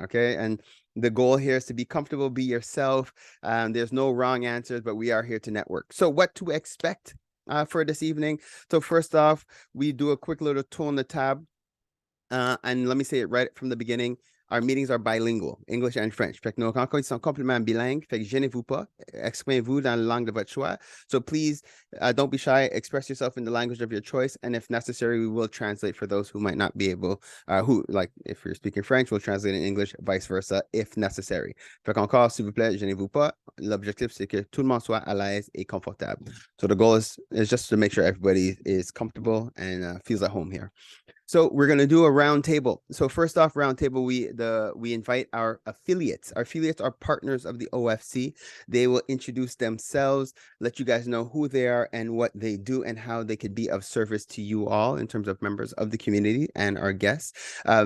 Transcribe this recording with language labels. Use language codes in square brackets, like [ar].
[en] Okay, and the goal here is to be comfortable, be yourself. There's no wrong answers, but we are here to network. So what to expect for this evening? So first off, we do a quick little tour on the tab. And let me say it right from the beginning. Our meetings are bilingual, English and French. [fr] Fait que nos rencontres sont complètement bilingues. Fait que gênez-vous pas. Exprimez-vous dans la langue de votre choix. [en] So please don't be shy. Express yourself in the language of your choice. And if necessary, we will translate for those who might not be able, if you're speaking French, we'll translate in English, vice versa, if necessary. [fr] Fait qu'encore, s'il vous plaît, gênez-vous pas. L'objectif, c'est que tout le monde soit à l'aise et confortable. [en] So the goal is just to make sure everybody is comfortable and feels at home here. So we're going to do a round table. So first off, round table, we invite our affiliates. Our affiliates are partners of the OFC. They will introduce themselves, let you guys know who they are and what they do and how they could be of service to you all in terms of members of the community and our guests.